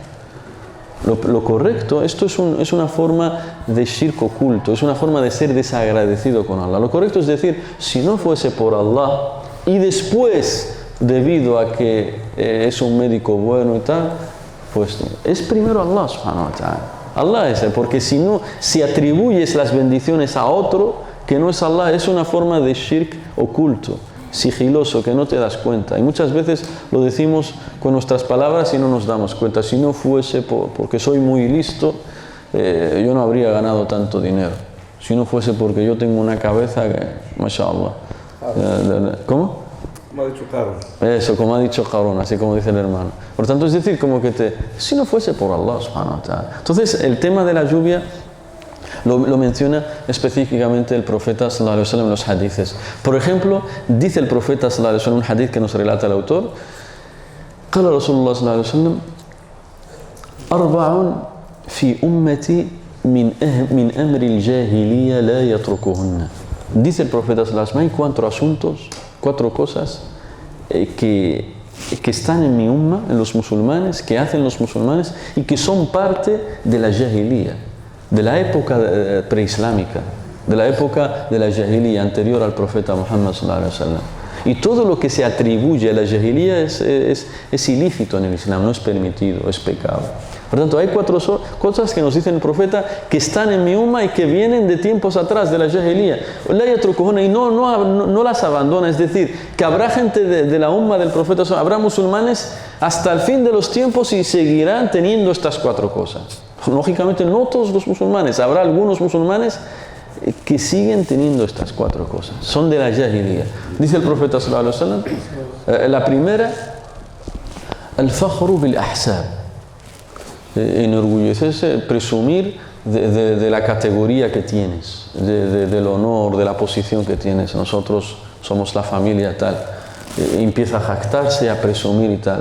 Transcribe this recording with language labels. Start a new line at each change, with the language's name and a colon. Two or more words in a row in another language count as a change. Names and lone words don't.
Spanish: Lo correcto, esto es una forma de shirk oculto, es una forma de ser desagradecido con Allah. Lo correcto es decir, si no fuese por Allah, y después, debido a que es un médico bueno y tal, pues es primero Allah
Arabic: سبحانه وتعالى.
Spanish: Allah es él, porque si atribuyes las bendiciones a otro que no es Allah, es una forma de shirk oculto, sigiloso, que no te das cuenta. Y muchas veces lo decimos con nuestras palabras y no nos damos cuenta. Si no fuese porque soy muy listo, yo no habría ganado tanto dinero. Si no fuese porque yo tengo una cabeza que, mashallah. ¿Cómo? Como ha dicho Carlos. Eso, como ha dicho Harun, así como dice el hermano. Por tanto, es decir, como que si no fuese por Allah
Arabic: سبحانه وتعالى.
Spanish: Entonces, el tema de la lluvia lo menciona específicamente el profeta
Arabic: صلى الله عليه وسلم
Spanish: en los hadices. Por ejemplo, dice el profeta
Arabic: صلى الله عليه وسلم,
Spanish: un hadith que nos relata el autor,
Arabic: قال رسول الله صلى الله عليه وسلم أربع في أمتي من أمر الجاهلية لا يتركهن.
Spanish: Dice el profeta
Arabic: صلى الله عليه وسلم,
Spanish: hay 4 asuntos, 4 cosas que están en mi umma, en los musulmanes, que hacen los musulmanes y que son parte de la jahiliya, de la época preislámica, de la época de la jahiliya anterior al profeta Muhammad
Arabic: صلى الله عليه وسلم.
Spanish: Y todo lo que se atribuye a la jahiliya es ilícito en el Islam, no es permitido, es pecado. Por tanto, hay 4 cosas que nos dice el profeta que están en mi umma y que vienen de tiempos atrás de la jahiliya.
Arabic: لا يتركهن,
Spanish: y no las abandona, es decir, que habrá gente de la umma del profeta, habrá musulmanes hasta el fin de los tiempos y seguirán teniendo estas 4 cosas. Lógicamente, no todos los musulmanes, habrá algunos musulmanes que siguen teniendo estas 4 cosas. Son de la jahiliya. Dice el profeta
Arabic: صلى الله عليه وسلم,
Spanish: la primera,
Arabic: الفخر بالأحساب.
Spanish: Enorgullecerse, presumir de la categoría que tienes, del honor, de la posición que tienes. Nosotros somos la familia tal. Empieza a jactarse, a presumir y tal.